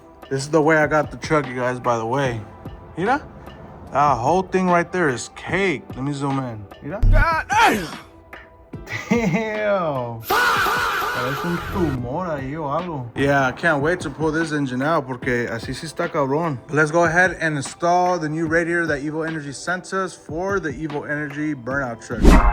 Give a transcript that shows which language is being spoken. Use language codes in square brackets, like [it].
[en] This is the way I got the truck, you guys, by the way. Mira? That whole thing right there is cake. Let me zoom in. Mira? God damn! Damn! [es] Parece un tumor ahí o algo. [en] Yeah, I can't wait to pull this engine out [es] porque así sí está cabrón. [en] Let's go ahead and install the new radiator that Evo Energy sent us for the Evo Energy burnout truck.